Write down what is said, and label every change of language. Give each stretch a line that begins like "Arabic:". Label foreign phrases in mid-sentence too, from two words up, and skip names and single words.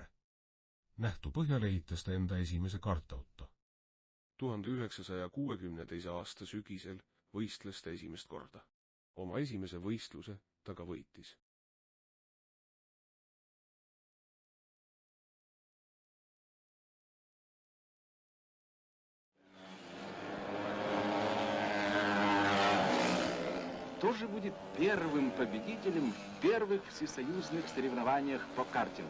Estonian: Nähtu põhjal ehitas ta enda esimese kartauto. 1962. aasta sügisel võistles ta esimest korda. Oma esimese võistluse ta ka võitis.
Russian: Кто же будет первым победителем в первых всесоюзных соревнованиях по картингу?